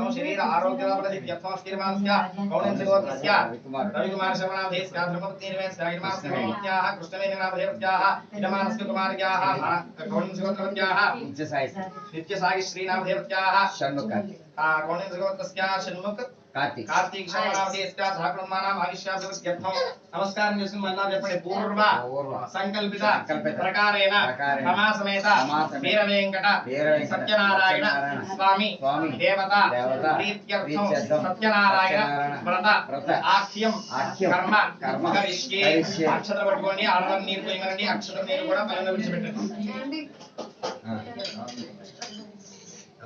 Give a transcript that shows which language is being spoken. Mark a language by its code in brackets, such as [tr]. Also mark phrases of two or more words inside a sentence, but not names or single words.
[sa] शरीर आरोग्यफलसिद्ध्यर्थं स्थिरमानस्य कौणिन्यगोत्रस्य रविकुमार शर्मनामधेयस्य धर्मपत्नीर्मेस्य यजमानस्य भगवत्याः कृष्णवेणीनामधेयत्याः यजमानस्य कुमार्याः कौणिन्यगोत्रत्याः नित्यसाई श्रीनामधेयत्याः षण्मुख कौणिन्यगोत्रस्य षण्मुख कार्तिक शर्मनामधेयस्य सह कुटुम्बानां आयुष्याभिवृद्ध्यर्थं नमस्कारं [te] చేసి మళ్ళా చెప్పండి [sa] పూర్వ సంకల్పిత ప్రకారేణ రమాసమేత వీర వెంకట సత్యనారాయణ స్వామి దేవత ప్రీత్యర్థం సత్యనారాయణ వ్రత ఆఖ్యం కర్మ కరిష్యే [te] అక్షత పట్టుకోండి ఆడవాళ్ళ నీరు పోయమనండి అక్షత నీరు కూడా పైన విడిచిపెట్టండి